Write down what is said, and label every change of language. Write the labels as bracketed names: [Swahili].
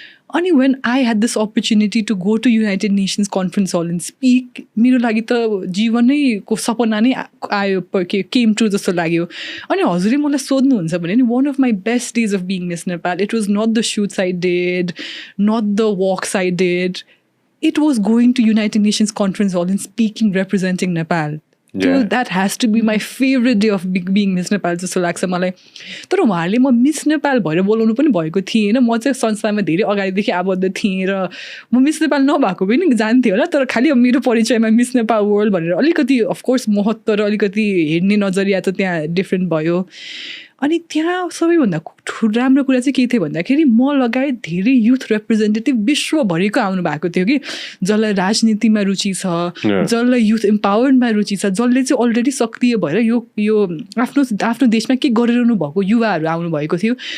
[English] अनि when I had this opportunity to go to United Nations conference hall and speak, [Nepali] मेरो लागि त जीवनैको सपना नै आयो, [English] came true [Nepali] जस्तो लाग्यो. अनि हजुरले मलाई सोध्नुहुन्छ भने नि [English] One of my best days of being miss Nepal, it was not the shoots I did, not the works I did, it was going to United Nations Conference Hall and speaking representing Nepal. So that has to be my favorite day of being Miss Nepal [Nepali] जस्तो लाग्छ मलाई. तर उहाँहरूले म miss Nepal भएर बोलाउनु पनि भएको थिएन. म चाहिँ संस्थामा धेरै अगाडिदेखि आबद्ध थिएँ र म मिस नेपाल नभएको पनि जान्थेँ होला. तर खालि अब मेरो परिचयमा मिस नेपाल वर्ल्ड भनेर अलिकति अफकोर्स महत्त्व र अलिकति हेर्ने नजरिया त त्यहाँ डिफ्रेन्ट भयो. अनि त्यहाँ सबैभन्दा राम्रो कुरा चाहिँ के थियो भन्दाखेरि म लगायत धेरै युथ रिप्रेजेन्टेटिभ विश्वभरिको आउनु भएको थियो कि, जसलाई राजनीतिमा रुचि छ, जसलाई युथ इम्पावरमा रुचि छ, जसले चाहिँ अलरेडी सक्रिय भएर यो आफ्नो देशमा के गरिरहनु भएको युवाहरू आउनुभएको थियो.